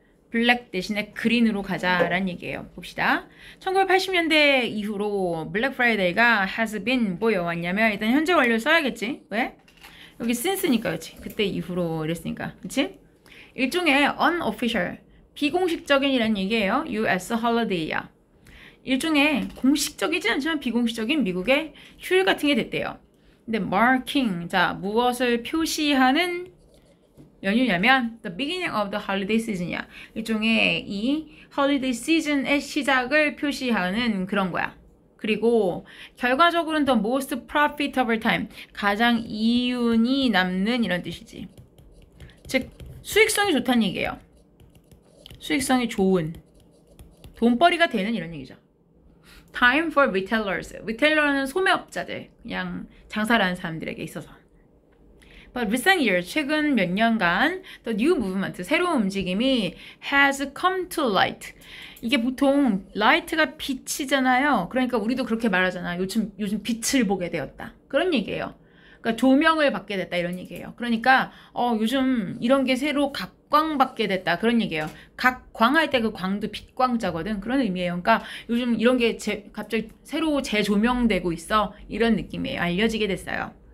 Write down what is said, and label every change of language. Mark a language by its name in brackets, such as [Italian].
[Korean] 블랙 대신에 그린으로 가자라는 얘기예요. 봅시다. 1980년대 이후로 블랙 프라이데이가 [English] has been [Korean] 뭐여 왔냐면 일단 현재 완료를 써야겠지. 왜? 여기 since니까 그치? 그때 이후로 이랬으니까 그치? 일종의 [English] unofficial [Korean] 비공식적인이라는 얘기예요. [English] US holiday [Korean] 야. 일종의 공식적이지 않지만 비공식적인 미국의 휴일 같은 게 됐대요. 근데 [English] marking, [Korean] 자 무엇을 표시하는 연휴냐면 [English] the beginning of the holiday season이야. [Korean] 일종의 이 holiday season의 시작을 표시하는 그런 거야. 그리고 결과적으로는 [English] the most profitable time, [Korean] 가장 이윤이 남는 이런 뜻이지. 즉 수익성이 좋다는 얘기예요. 수익성이 좋은, 돈벌이가 되는 이런 얘기죠. [English] Time for retailers. [Korean] 리테일러는 소매업자들, 그냥 장사를 하는 사람들에게 있어서. [English] But recent years, [Korean] 최근 몇 년간 [English] the new movement, [Korean] 새로운 움직임이 [English] has come to light. [Korean] 이게 보통 light가 빛이잖아요. 그러니까 우리도 그렇게 말하잖아. 요즘 빛을 보게 되었다. 그런 얘기예요. 그러니까 조명을 받게 됐다 이런 얘기예요. 그러니까 요즘 이런 게 새로 각광받게 됐다 그런 얘기예요. 각광할 때 그 광도 빛광자거든. 그런 의미예요. 그러니까 요즘 이런 게 갑자기 새로 재조명되고 있어. 이런 느낌이에요. 알려지게 됐어요.